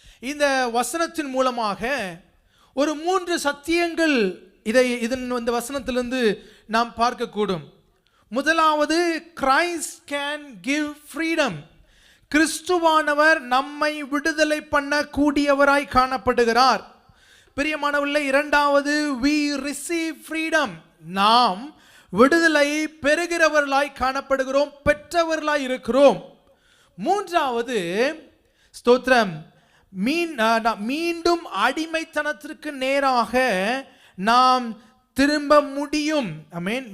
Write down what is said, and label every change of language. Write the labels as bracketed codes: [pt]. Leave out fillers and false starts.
[ta] இந்த வசனத்தின் மூலமாக ஒரு 3 சத்தியங்கள் இந்த வசனத்திலிருந்து நாம் பார்க்கக்கூடும். [en] முதலாவது, Christ can give freedom. [ta] கிறிஸ்துவானவர் நம்மை விடுதலை பண்ண கூடியவராய் காணப்படுகிறார். பிரியமானவர்களே, இரண்டாவது, [en] we receive freedom. [ta] நாம் விடுதலை பெறுகிறவர்களாய் காணப்படுகிறோம், பெற்றவர்களாய் இருக்கிறோம். மூன்றாவது, ஸ்தோத்திரம், மீண்டும் அடிமைத்தனத்திற்கு நேராக நாம் திரும்ப முடியும். ஆமென்.